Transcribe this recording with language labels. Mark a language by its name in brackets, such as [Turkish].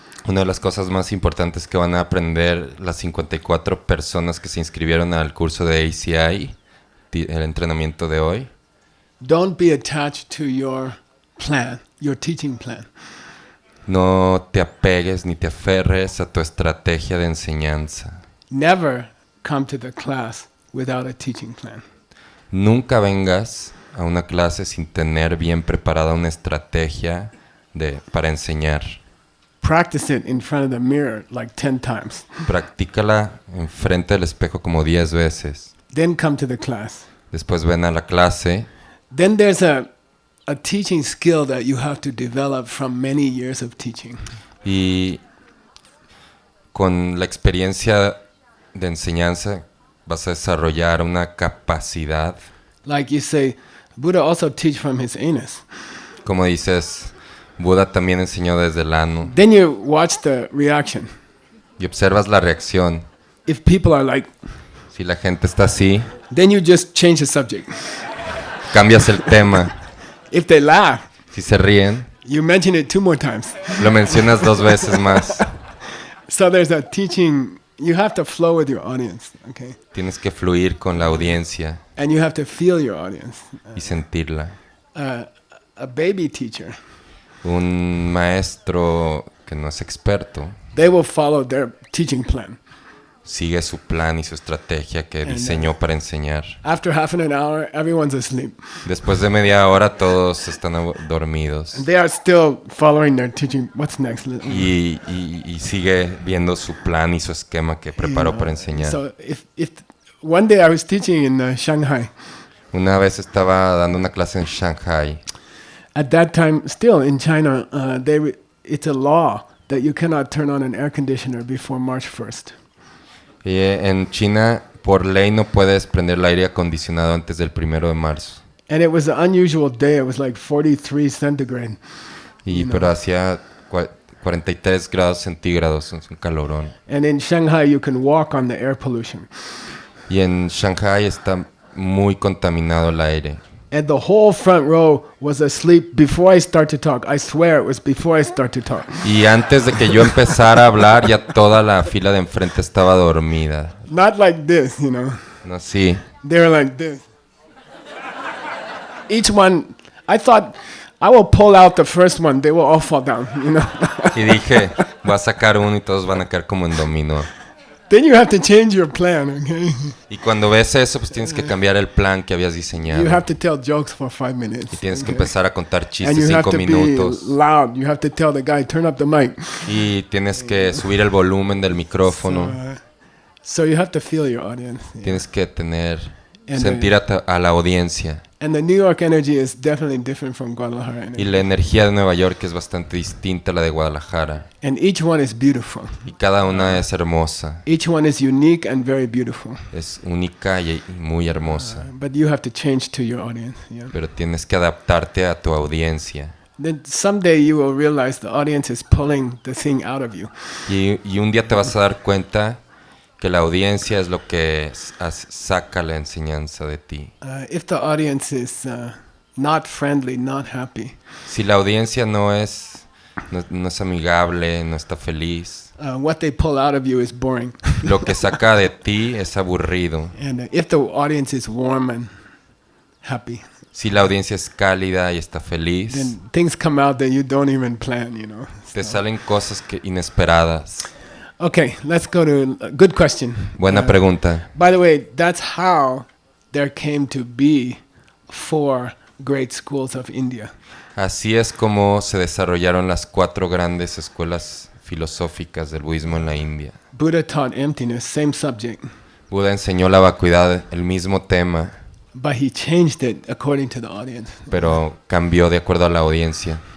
[Spanish] Una de las cosas más importantes que van a aprender las 54 personas que se inscribieron al curso de ACI, el entrenamiento de hoy, [English] Don't be attached to your plan, your teaching plan. [Spanish] no te apegues ni te aferres a tu estrategia de enseñanza. [English] Never come to the class without a teaching plan. [Spanish] Nunca vengas a una clase sin tener bien preparada una estrategia para enseñar. [English] Practice it in front of the mirror like 10 times. [Spanish] Practícala enfrente del espejo como 10 veces. [English] Then come to the class. [Spanish] Después ven a la clase. [English] Then there's a teaching skill that you have to develop from many years of teaching. [Spanish] Y con la experiencia de enseñanza vas a desarrollar una capacidad. [English] Like you say, Buddha also teach from his anus. [Spanish] Como dices, Buda también enseñó desde el ano. [English] Then you watch the reaction. [Spanish] Y observas la reacción. [English] If people are like, [Spanish] Si la gente está así, [English] then you just change the subject. [Spanish] cambias el tema. [English] If they laugh, [Spanish] Si se ríen, [English] you mention it 2 more times. [Spanish] lo mencionas 2 veces más. [English] So there's a teaching, you have to flow with your audience, okay? [Spanish] Tienes que fluir con la audiencia [English] And you have to feel your audience. [Spanish] y sentirla. [English] A baby teacher, [Spanish] Un maestro que no es experto [English] they will follow their teaching plan. [Spanish] sigue su plan y su estrategia que diseñó para enseñar. [English] After half an hour, everyone's asleep. [Spanish] Después de media hora todos están dormidos. [English] And they are still following their teaching. What's next? [Spanish] Y sigue viendo su plan y su esquema que preparó para enseñar. [English] So if one day I was teaching in Shanghai. [Spanish] Una vez estaba dando una clase en Shanghai. [English] At that time, still in China, it's a law that you cannot turn on an air conditioner before March 1st. [Spanish] Y en China, por ley, no puedes prender el aire acondicionado antes del 1 de marzo. [English] And it was an unusual day. It was like 43 centigrade. [Spanish] Pero hacía 43 grados centígrados, es un calorón. [English] And in Shanghai, you can walk on the air pollution. [Spanish] Y en Shanghai está muy contaminado el aire. [English] And the whole front row was asleep before I start to talk. I swear it was before I start to talk. [Spanish] Y antes de que yo empezara a hablar, ya toda la fila de enfrente estaba dormida. [English] Not like this, you know. [Spanish] No, sí. [English] They were like this. Each one, I thought, I will pull out the first one. They will all fall down, you know. [Spanish] Y dije, voy a sacar uno y todos van a caer como en dominó. [English] Then you have to change your plan, okay? [Spanish] Y cuando ves eso, pues tienes que cambiar el plan que habías diseñado. [English] You have to tell jokes for 5 minutes. [Spanish] Y tienes que [English] okay? [Spanish] empezar a contar [English] And [Spanish] chistes [English] you have [Spanish] 5 [English] to be [Spanish] minutos. [English] loud. You have to tell the guy, turn up the mic. [Spanish] Y tienes que subir el volumen del micrófono. [English] So you have to feel your audience. Yeah. [Spanish] Tienes que tener [English] And [Spanish] sentir a la audiencia. [English] and the New York energy is definitely different from Guadalajara [Spanish] Y [English] energy. [Spanish] la energía de Nueva York es bastante distinta a la de Guadalajara. [English] And each one is beautiful. [Spanish] Y cada una es hermosa. [English] Each one is unique and very beautiful. [Spanish] Es única y muy hermosa. [English] But you have to change to your audience. Yeah. [Spanish] Pero tienes que adaptarte a tu audiencia. [English] Then someday you will realize the audience is pulling the thing out of you. [Spanish] Y un día te vas a dar cuenta que la audiencia es lo que saca la enseñanza de ti. [English] If the audience is not friendly, not happy, [Spanish] Si la audiencia no es amigable, no está feliz, [English] what they pull out of you is boring. [Spanish] lo que saca de ti es aburrido. [English] And if the audience is warm and happy, [Spanish] Si la audiencia es cálida y está feliz, [English] then things come out that you don't even plan, you know. [Spanish] te salen cosas inesperadas. [English] Okay, let's go to a good question. [Spanish] Buena pregunta. [English] By the way, that's how there came to be 4 great schools of India. [Spanish] Así es como se desarrollaron las 4 grandes escuelas filosóficas del budismo en la India. [English] Buddha taught emptiness, same subject, [Spanish] Buda enseñó la vacuidad, el mismo tema, [English] but he changed it according to the audience. [Spanish] pero cambió de acuerdo a la audiencia.